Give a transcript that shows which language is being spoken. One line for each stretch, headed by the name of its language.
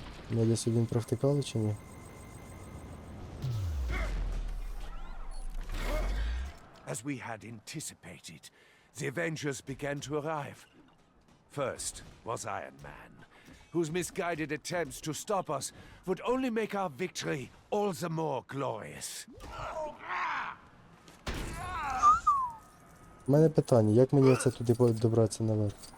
Ukrainian: Ми десь один провтикали чи ні?
English: As we had anticipated, the Avengers began to arrive. First was Iron Man, whose misguided attempts to stop us would only make our victory all the more glorious.
Ukrainian: У мене питання, як мені це туди добратися наверх?